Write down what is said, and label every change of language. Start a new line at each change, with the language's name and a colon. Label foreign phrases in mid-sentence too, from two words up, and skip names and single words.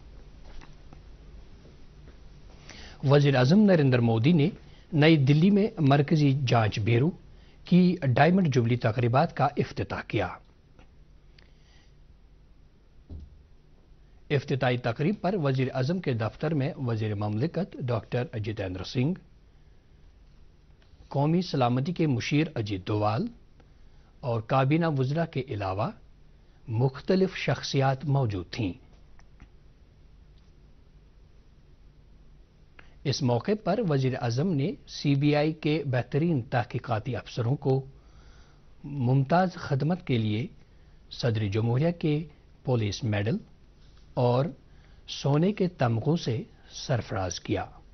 Urdu: وزیر اعظم نریندر مودی نے نئی دلی میں مرکزی جانچ بیورو کی ڈائمنڈ جبلی تقریبات کا افتتاح کیا۔ افتتاحی تقریب پر وزیر اعظم کے دفتر میں وزیر مملکت ڈاکٹر جتیندر سنگھ، قومی سلامتی کے مشیر اجیت دووال اور کابینہ وزراء کے علاوہ مختلف شخصیات موجود تھیں۔ اس موقع پر وزیر اعظم نے سی بی آئی کے بہترین تحقیقاتی افسروں کو ممتاز خدمت کے لیے صدر جمہوریہ کے پولیس میڈل اور سونے کے تمغوں سے سرفراز کیا۔